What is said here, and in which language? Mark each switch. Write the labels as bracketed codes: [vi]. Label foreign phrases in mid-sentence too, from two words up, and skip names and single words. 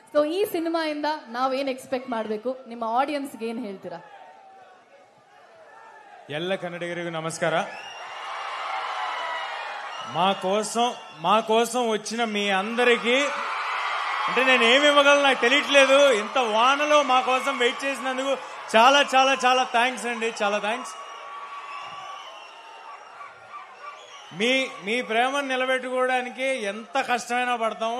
[kn] ಸೊ ಈ ಸಿನಿಮಾಯಿಂದ ನಾವೇನ್ ಎಕ್ಸ್ಪೆಕ್ಟ್ ಮಾಡಬೇಕು, ನಿಮ್ಮ ಆಡಿಯನ್ಸ್ಗೆ ಏನ್ ಹೇಳ್ತೀರಾ? ಎಲ್ಲ ಕನ್ನಡಿಗರಿಗೂ ನಮಸ್ಕಾರ. [te] మా కోసం వచ్చిన మీ అందరికీ అంటే నేను ఏమి ఇవ్వగలను నాకు తెలియట్లేదు. ఇంత వానలో మా కోసం వెయిట్ చేసినందుకు చాలా చాలా చాలా థ్యాంక్స్ అండి, చాలా థ్యాంక్స్. మీ ప్రేమను నిలబెట్టుకోవడానికి ఎంత కష్టమైనా పడతాము.